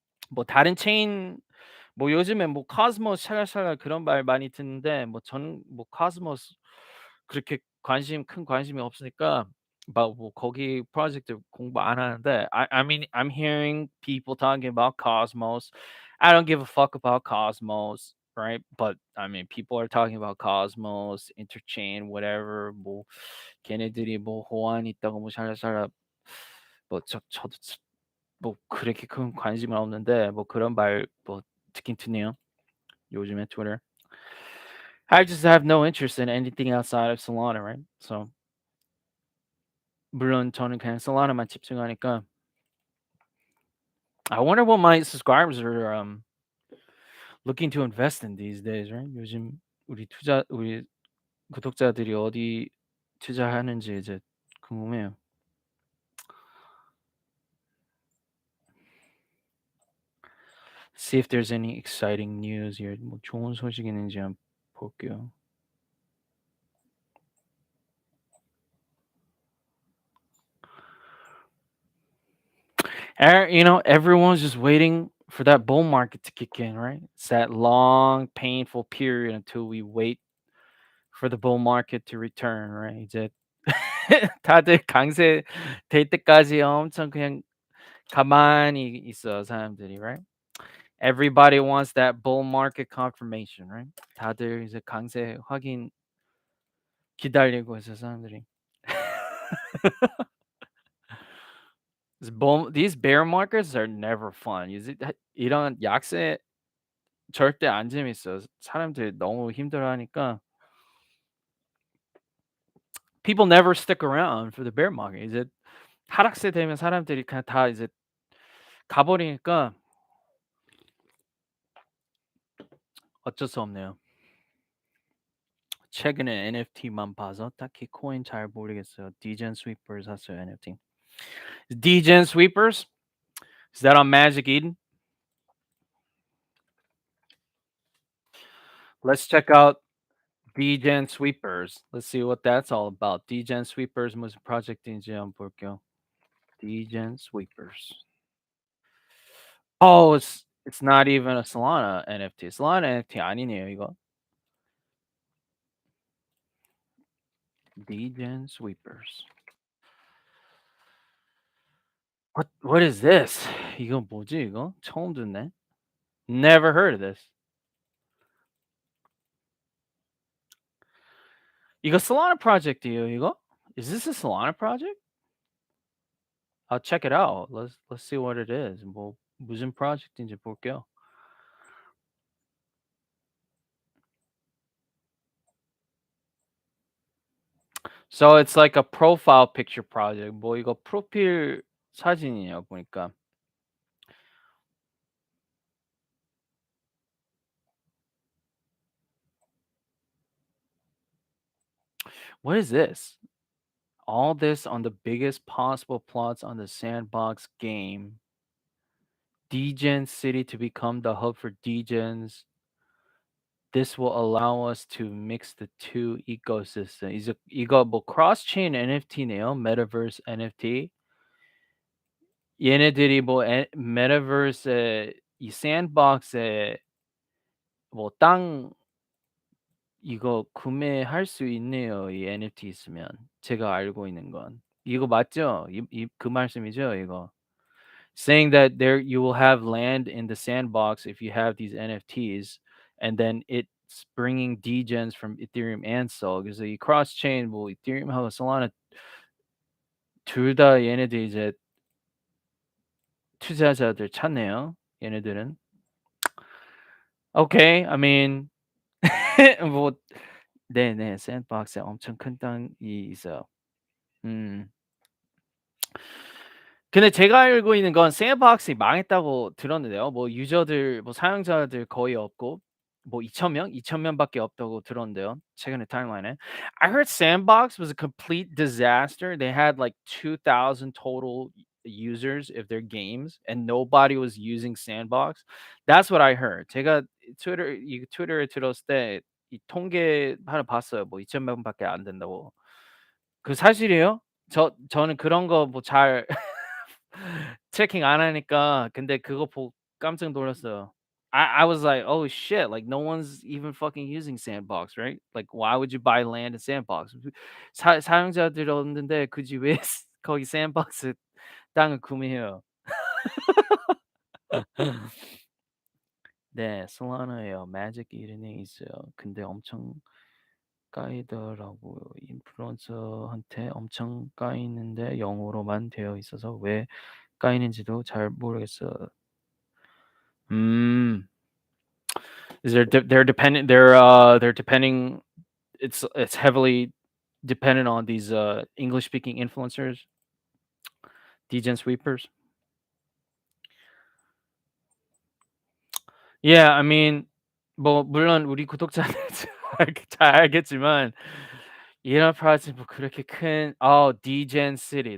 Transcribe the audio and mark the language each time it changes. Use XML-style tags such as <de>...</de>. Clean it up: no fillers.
<ko>뭐 다른 체인 뭐 요즘에 뭐 코스모스 샬랄샬랄 그런 말 많이 듣는데 뭐 저는 뭐 코스모스 그렇게 큰 관심이 없으니까 막 뭐 거기 프로젝트 공부 안 하는데</ko> <en>I mean I'm hearing people talking about Cosmos. I don't give a fuck about Cosmos, right? But I mean people are talking about Cosmos, Interchain, whatever.</en> <ko>뭐 걔네들이 뭐 호환 있다고 뭐 샬랄샬랄 뭐 저도 뭐 그렇게 큰 관심은 없는데 뭐 그런 말 뭐 듣긴 듣네요. 요즘에</ko> <en>Twitter. I just have no interest in anything outside of Solana, right? So</en> <ko>물론 저는 그냥 Solana만 집중하니까</ko> <en>I wonder what my subscribers are looking to invest in these days, right?</en> <ko>요즘 우리 구독자들이 어디 투자하는지 이제 궁금해요.</ko> <en>See if there's any exciting news here.</en> <ko>뭐 좋은 소식 있는지 한번 볼게요.</ko> <en>You know, everyone's just waiting for that bull market to kick in, right? It's that long, painful period until we wait for the bull market to return, right?</en> <ko>이제 다들 강세 될 때까지 엄청 그냥 가만히 있어 사람들이, right?</ko> <en>Everybody wants that bull market confirmation, right?</en> <ko>다들 이제 강세 확인 기다리고 있어 사람들이.</ko> <en>These bear markets are never fun.</en> <ko>이런 약세 절대 안 재밌어. 사람들이 너무 힘들어하니까</ko> <en>people never stick around for the bear market.</en> <ko>이제 하락세 되면 사람들이 그냥 다 이제 가버리니까 어쩔 수 없네요. 최근에 NFT만 봐서 딱히 코인 잘 모르겠어요. Degen Sweeper 샀어요 NFT. Degen Sweepers?</ko> <en>Is that on Magic Eden? Let's check out Degen Sweepers. Let's see what that's all about.</en> <ko>Degen Sweepers 무슨 프로젝트인지 한번 볼게요. Degen Sweepers.</ko> <en>Oh, it's not even a Solana NFT.</en> <ko>Solana NFT 아니네요, 이거.</ko> <en>Degen Sweepers. What is this?</en> <ko>이거 뭐지 이거? 처음 듣네.</ko> <en>Never heard of this.</en> <ko>이거 Solana project이에요, 이거?</ko> <en>Is this a Solana project? I'll check it out. Let's see what it is.</en> <ko>뭐 무슨 프로젝트인지 볼게요.</ko> <en>So it's like a profile picture project.</en> <ko>뭐 이거 프로필 사진이에요, 보니까.</ko> <en>What is this? All this on the biggest possible plots on the sandbox game. Degen City to become the hub for degens. This will allow us to mix the two ecosystem.</en> <ko>이거 뭐 크로스체인 NFT네요.</ko> <en>Metaverse NFT.</en> <ko>얘네들이 뭐 메타버스에 이 샌드박스에 뭐 땅 이거 구매할 수 있네요. 이 NFT 있으면. 제가 알고 있는 건. 이거 맞죠? 그 말씀이죠, 이거.</ko> <en>Saying that there you will have land in the sandbox if you have these NFTs, and then it's bringing degens from Ethereum and Sol.</en> <ko>그래서 이 크로스 체인 뭐 이더리움하고 솔라나 둘 다 얘네들 이제 투자자들 찾네요. 얘네들은.</ko> <en>Okay, I mean</en> <ko>뭐 네네. 샌드박스에 엄청 큰 땅이 있어요. 음. 근데 제가 알고 있는 건 샌드박스이 망했다고 들었는데요. 뭐 유저들 뭐 사용자들 거의 없고 뭐 2천 명? 2천 명밖에 없다고 들었는데요. 최근에 타임라인에.</ko> <en>I heard Sandbox was a complete disaster. They had like 2,000 total users of their games and nobody was using Sandbox. That's what I heard.</en> <ko>제가 트위터에 들었을 때 이 통계 하나 봤어요. 뭐 2천 명밖에 안 된다고. 그 사실이에요? 저는 그런 거 뭐 잘 체킹 안 하니까 근데 그거 보고 깜짝 놀랐어요.</ko> <en>I was like, "Oh shit, like no one's even fucking using Sandbox, right? Like why would you buy land in Sandbox?"</en> <ko>사용자들이 없는데 굳이 왜 거기 샌박스 땅을 구매해요? 네. 솔라나예요. 매직 이름이 있어요. 근데 엄청 까이더라고요. 인플루언서한테 엄청 까이는데 영어로만 되어 있어서 왜 까이는지도 잘 모르겠어요. 음.</ko> <en>Is they're dependent they're depending it's heavily dependent on these English speaking influencers, degen sweepers. Yeah, I mean</en> <ko>뭐 물론 우리 구독자들 잘 알겠지만 이런 프로젝트 뭐 그렇게 큰 degen city.</ko>